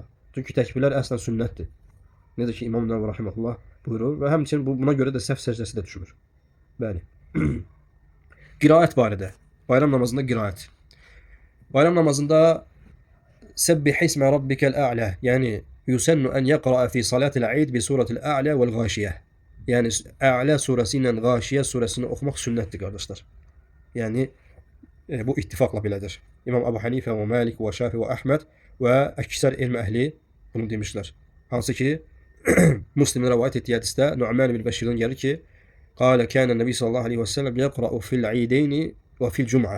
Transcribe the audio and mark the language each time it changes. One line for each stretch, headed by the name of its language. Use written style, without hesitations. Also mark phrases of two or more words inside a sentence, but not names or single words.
Azerbaijani: Çünki təkbirlər əslən sünnətdir. Necə ki İmam Nəvvi rahimehullah buyurur və həmçinin buna görə də səhv səcdəsi də düşmür. Bəli. Qiraət barədə. Bayram namazında qiraət. Bayram namazında
Arabic: سبح اسم ربك الأعلى يعني يسن أن يقرأ في صلاة العيد بسورة الأعلى والغاشية.
Azerbaijani: Yəni A'lə surəsi ilə Gâşiyyə surəsini oxumaq sünnətdir qardaşlar. Yəni bu ittifaqla belədir. İmam Əbu Hanifə və Malik və Şafi və Əhməd və əksər elm əhli bunu demişlər. Hansı ki Müslimin rivayet etdiyi hədisdə Nu'man bin Bəşirdən gəlir ki,
Arabic: قال كان النبي صلى الله عليه وسلم يقرأ في العيدين وفي الجمعة.